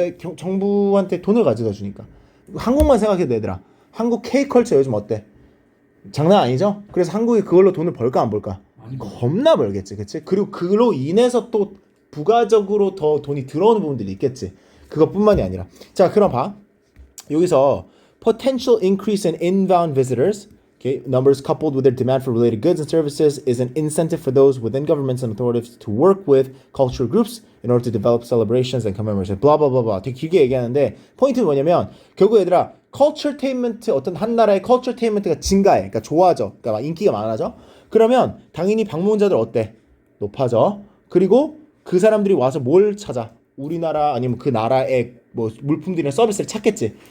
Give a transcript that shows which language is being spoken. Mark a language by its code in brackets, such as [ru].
[ko] 왜 정부한테 돈을 가져다 주니까. 한국만 생각해도 얘들아. 한국 K컬처 요즘 어때? 장난 아니죠? 그래서 한국이 그걸로 돈을 벌까 안 벌까? 겁나 벌겠지. 그치? 그리고 그로 인해서 또 부가적으로 더 돈이 들어오는 부분들이 있겠지. 그것뿐만이 아니라. 자, 그럼 봐. [en] 여기서 potential increase in inbound visitors Okay, numbers coupled with their demand for related goods and services is an incentive for those within governments and authorities to work with cultural groups in order to develop celebrations and commemorations. blah blah blah blah. [ko] 되게 길게 얘기하는데 포인트는 뭐냐면 결국 얘들아 culturetainment 어떤 한 나라의 culturetainment가 증가해. 그러니까 좋아져. 그러니까 막 인기가 많아져. 그러면 당연히 방문자들 어때? 높아져. 그리고 그 사람들이 와서 뭘 찾아? 우리나라 아니면 그 나라의 뭐 물품들이나 서비스를 찾겠지.